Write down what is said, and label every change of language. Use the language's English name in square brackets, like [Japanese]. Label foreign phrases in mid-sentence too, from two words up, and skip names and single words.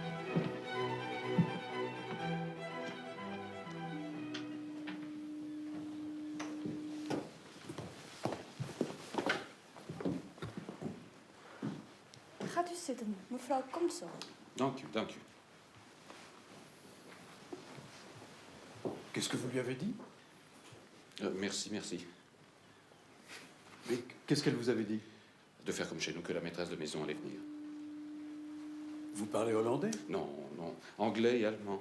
[Dutch] Gaat u zitten, mevrouw komt zo. Dank u, dank u. [French] Qu'est-ce que vous lui avez dit? Merci, merci. Mais qu'est-ce qu'elle vous avait dit? De faire comme chez nous, que la maîtresse de maison allait venir. Vous parlez hollandais? Non, non. Anglais et allemand.